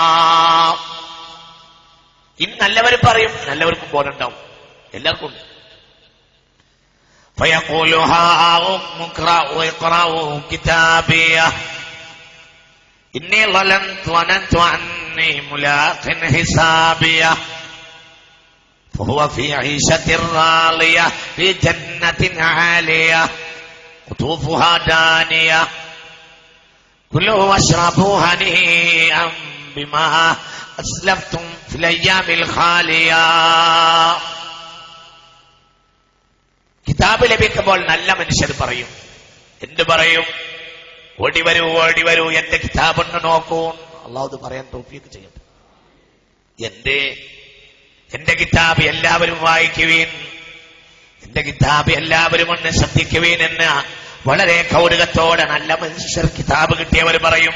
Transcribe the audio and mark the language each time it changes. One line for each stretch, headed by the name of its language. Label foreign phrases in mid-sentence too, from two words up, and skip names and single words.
Malayalam: ഇനി നല്ലവർ പറയും, നല്ലവർക്കും ബോധമുണ്ടാവും, എല്ലാവർക്കും ഉണ്ട്.
Arabic: فيقول هاؤم اقرءوا كتابيه إني ظننت أني ملاق حسابيه فهو في عيشة راضية في جنة عالية قطوفها دانية كلوا واشربوا هنيئا بما أسلفتم في الأيام الخالية.
Malayalam: കിതാബ് ലഭിക്കുമ്പോൾ നല്ല മനുഷ്യർ പറയും, എന്ത് പറയും? ഓടി വരൂ, ഓടി വരൂ, എന്റെ കിതാബൊന്ന് നോക്കൂ. അല്ലാഹു പറയാൻ തൗഫീഖ് ചെയ്യട്ടെ. എന്റെ കിതാബ് എല്ലാവരും വായിക്കുവീൻ, എന്റെ കിതാബ് എല്ലാവരും ഒന്ന് ശ്രദ്ധിക്കുവീൻ എന്ന് വളരെ കൗതുകത്തോടെ നല്ല മനുഷ്യർ കിതാബ് കിട്ടിയവർ പറയും.